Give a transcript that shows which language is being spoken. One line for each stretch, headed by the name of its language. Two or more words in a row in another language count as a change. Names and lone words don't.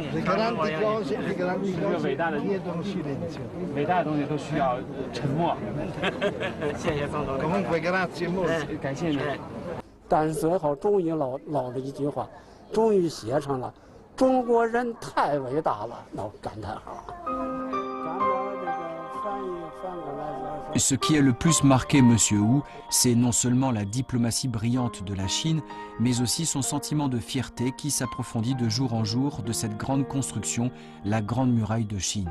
Chinese: 一个伟大的东西都需要沉默。谢谢总统。感谢你。但是最后终于落了一句话，终于写上了“中国人太伟大了”，那感叹号。
French: Ce qui a le plus marqué M. Hu, c'est non seulement la diplomatie brillante de la Chine, mais aussi son sentiment de fierté qui s'approfondit de jour en jour de cette grande construction, la Grande Muraille de Chine.